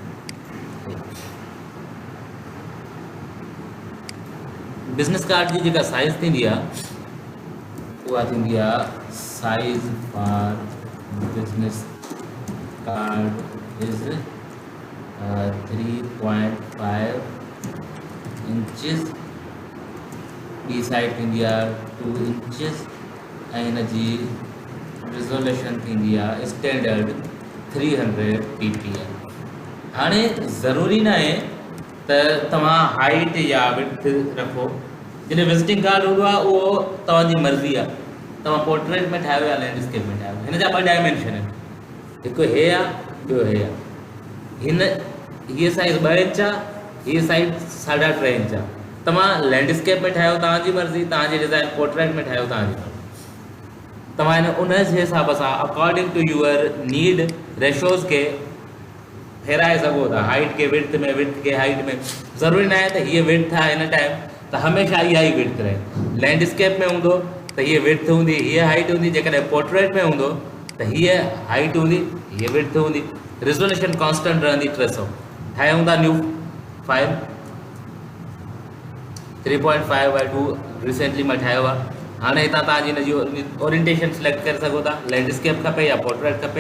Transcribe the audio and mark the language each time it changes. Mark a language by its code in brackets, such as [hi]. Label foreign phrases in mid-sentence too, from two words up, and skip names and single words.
[en] business card [sd] जी जेका साइज़ थींदी आहे उहा थींदी आहे [en] size for business card is 3.5 inches, [sd] ॿी साइड थींदी आहे 2 इंचिस, ऐं हिनजी रिज़ोल्यूशन थींदी आहे स्टैंडर्ड 300 ppi। हाणे ज़रूरी न आहे त तव्हां हाइट या विड्थ रखो। जॾहिं [en] visiting card [sd] हूंदो आहे उहो तव्हांजी मर्ज़ी आहे, तव्हां पोर्ट्रेट में ठाहियो या लैंडस्केप में ठाहियो। हिन जा ॿ डायमेंशन आहिनि, हिकु हे आहे, ॿियो हे आहे। हीअ साइज़ 2 इंच आहे, हीअ साइज़ 3.5 इंच आहे। तव्हां लैंडस्केप में ठाहियो तव्हांजी मर्ज़ी, तव्हांजी डिज़ाइन पोर्ट्रेट में ठाहियो तव्हांजी मर्ज़ी। तव्हां उन जे हिसाब सां [en] according to your need ratios [sd] खे फेराए सघो था, हाइट के विड्थ में, विड्थ के हाइट में। ज़रूरी न आहे त हीअ विड्थ आहे हिन टाइम त हमेशह इहा ई विड्थ रहे। लैंडस्केप में हूंदो त हीअ विड्थ हूंदी, हीअ हाइट हूंदी। जेकॾहिं पोर्ट्रेट में हूंदो त हीअ हाइट हूंदी, हीअ विड्थ हूंदी। [en] resolution constant [sd] रहंदी 300। ठाहियूं था [en] new file [sd] 3.5/2 रिसेंटली मां ठाहियो आहे। हाणे हितां तव्हांजी हिनजी ओरिएंटेशन सिलेक्ट करे सघो था, लैंडस्केप खपे या पोर्ट्रेट खपे।